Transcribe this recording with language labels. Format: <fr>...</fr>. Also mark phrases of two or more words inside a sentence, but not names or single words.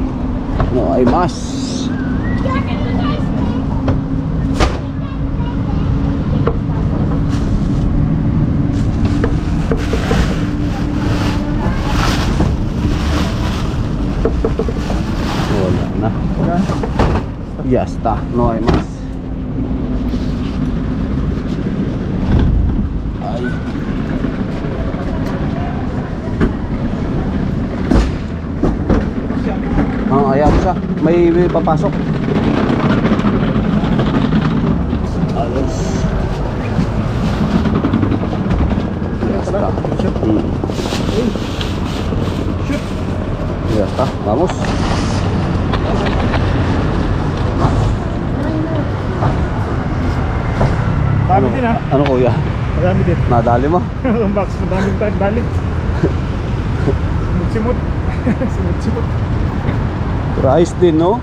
<tl>No, ay mas. Wala na. Wala.</tl> <es>Ya está, no hay más. Ay.</es> <tl>Ayaw siya. May papasok. Ayos.</tl> <es>Ya está.</es> <tl>Shoot. Mm. Shoot.</tl> <es>Ya. Vamos.</es> <tl>Dami din ha. Ano kuya? Madami din. Nadali mo? Ang box, madami tayo dali. Simut-simut. Simut-simut. Pero ayos din, no?</tl>